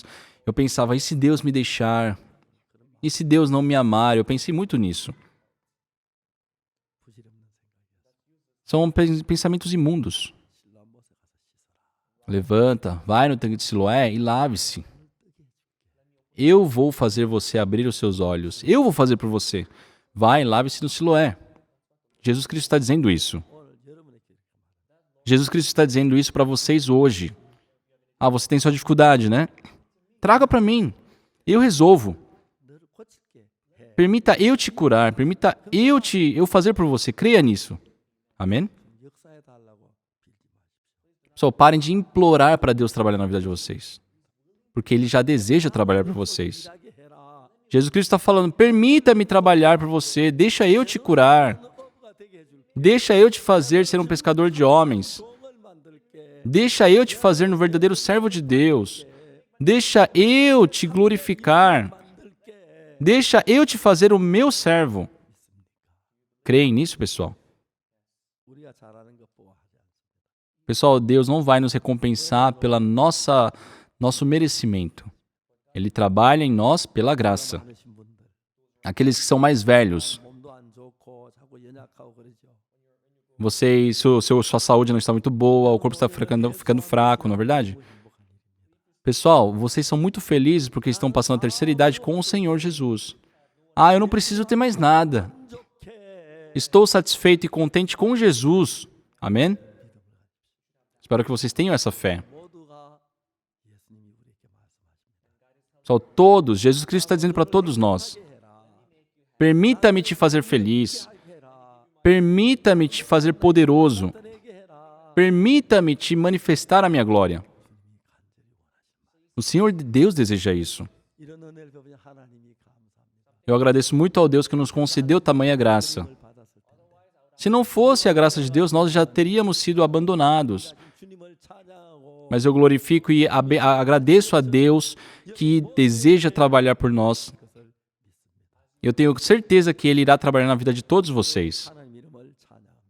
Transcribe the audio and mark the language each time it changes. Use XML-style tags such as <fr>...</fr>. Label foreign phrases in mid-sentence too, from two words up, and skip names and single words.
<pt>Eu pensava, e se Deus me deixar? E se Deus não me amar? Eu pensei muito nisso.</pt> <ko>부질없는 생각이었어.</ko> <pt>São pensamentos imundos.</pt> <ko>실로암못에 가서 씻어라.</ko> <pt>Levanta, vai no tanque de Siloé e lave-se. Eu vou fazer você abrir os seus olhos. Eu vou fazer por você. Vai, lave-se no Siloé. Jesus Cristo está dizendo isso.</pt> <ko>오늘 여러분에게</ko> <pt>Jesus Cristo está dizendo isso para vocês hoje. Você tem sua dificuldade, né? Traga para mim. Eu resolvo.</pt> <ko>너를 고칠게 해.</ko> <pt>Permita eu te curar. Permita eu fazer por você. Creia nisso. Amém?</pt> <ko>역사해 달라고 빌지 마십시오.</ko> <pt>Pessoal, parem de implorar para Deus trabalhar na vida de vocês. Porque Ele já deseja trabalhar por vocês.</pt> <ko>일하게 해라.</ko> <pt>Jesus Cristo está falando, permita-me trabalhar por você. Deixa eu te curar.</pt> <ko>너 어부가 되게 해줄게.</ko> <pt>Deixa eu te fazer ser um pescador de homens.</pt> <ko>종을 만들게.</ko> <pt>Deixa eu te fazer no verdadeiro servo de Deus. Deixa eu te glorificar.</pt> <ko>만들게.</ko> <pt>Deixa eu te fazer o meu servo. Creem nisso, pessoal?</pt> <ko>우리가 잘하는 것 보고 하지 않습니다.</ko> <pt>Pessoal, Deus não vai nos recompensar pela nosso merecimento. Ele trabalha em nós pela graça.</pt> <ko>많으신 분들</ko> <pt>Aqueles que são mais velhos,</pt> <ko>몸도 안 좋고 자꾸 연약하고 그러죠.</ko> <pt>vocês, sua saúde não está muito boa, o corpo está ficando fraco, não é verdade? Pessoal, vocês são muito felizes porque estão passando a terceira idade com o Senhor Jesus. Eu não preciso ter mais nada.</pt> <ko>좋게</ko> <pt>Estou satisfeito e contente com Jesus. Amém? Espero que vocês tenham essa fé.</pt> <ko>모두가 예수님이 우리에게 말씀하십니다.</ko> <pt>Pessoal, todos, Jesus Cristo está dizendo para todos nós,</pt> <ko>해라.</ko> <pt>permita-me te fazer feliz.</pt> <ko>해라.</ko> <pt>Permita-me te fazer poderoso.</pt> <ko>내게 해라.</ko> <pt>Permita-me te manifestar a minha glória. O Senhor Deus deseja isso.</pt> <ko>이런 은혜를 베푼 하나님이 감사합니다.</ko> <pt>Eu agradeço muito ao Deus que nos concedeu tamanha graça.</pt> <ko>을 받았을 텐데.</ko> <pt>Se não fosse a graça de Deus, nós já teríamos sido abandonados.</pt> <ko>주님을 찬양하고</ko> <pt>Mas eu glorifico e agradeço a Deus que deseja trabalhar por nós. Eu tenho certeza que Ele irá trabalhar na vida de todos vocês.</pt> <ko>하나님 이름을 찬양합니다.</ko>